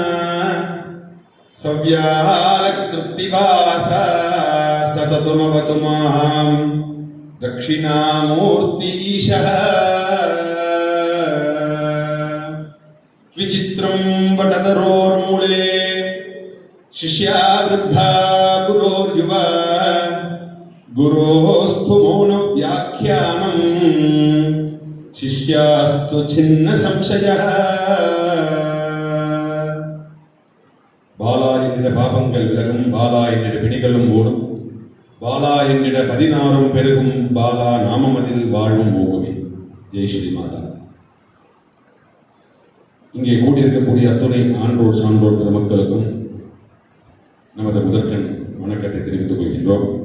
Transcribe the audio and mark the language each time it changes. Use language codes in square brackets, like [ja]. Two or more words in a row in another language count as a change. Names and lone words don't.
[sa] सव्यालकृत्तिवास सततमवतु मां दक्षिणामूर्तिईशः विचित्रं वटधरोर्मूले शिष्या वृद्धा गुरोर्युवा गुरोस्तु मौनव्याख्यानं शिष्यास्तु छिन्न संशयः [ta] பாலா என்னிட பாபங்கள் விலகும், பாலா என்னிட பிணிகளும் ஓடும், பாலா என்னிட 16 பெருகும், பாலா நாமமதில் வாழும் ஓகுவே. [hi] जय श्री माता. [ta] இங்கே கூடியிருக்கக்கூடிய அத்துணை ஆன்றோர் சான்றோர் பெருமக்களுக்கும் நமது முதற்கண் வணக்கத்தை தெரிவித்துக் கொள்கின்றோம்.